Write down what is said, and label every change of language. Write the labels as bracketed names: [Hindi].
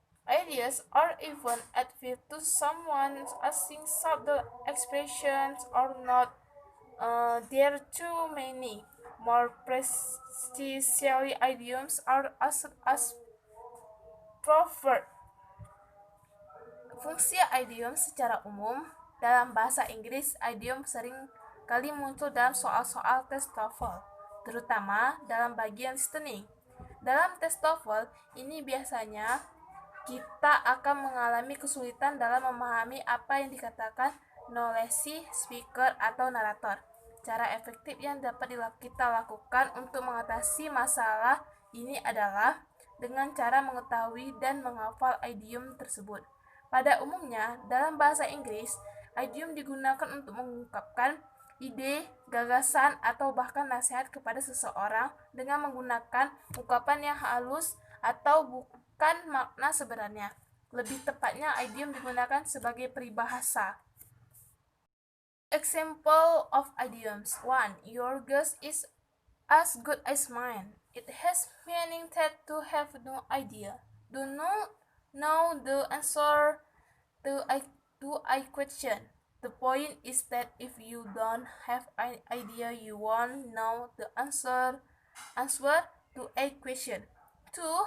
[English] ideas or even advice to someone asking subtle expressions or not. There are too many. More precisely, idioms are as proverb. [Indonesian] Fungsi idiom secara umum dalam bahasa Inggris, idiom sering kali muncul dalam soal-soal tes TOEFL, terutama dalam bagian listening. Dalam tes TOEFL, ini biasanya kita akan mengalami kesulitan dalam memahami apa yang dikatakan narasi, speaker, atau narator. Cara efektif yang dapat kita lakukan untuk mengatasi masalah ini adalah dengan cara mengetahui dan menghafal idiom tersebut. Pada umumnya, dalam bahasa Inggris, idiom digunakan untuk mengungkapkan ide, gagasan, atau bahkan nasihat kepada seseorang dengan menggunakan ungkapan yang halus atau bukan makna sebenarnya. Lebih tepatnya, idiom digunakan sebagai peribahasa. [English] Example of idioms. 1. Your guess is as good as mine. It has meaning that to have no idea. Do not know the answer to a question. The point is that if you don't have an idea, you won't know the answer to a question. 2.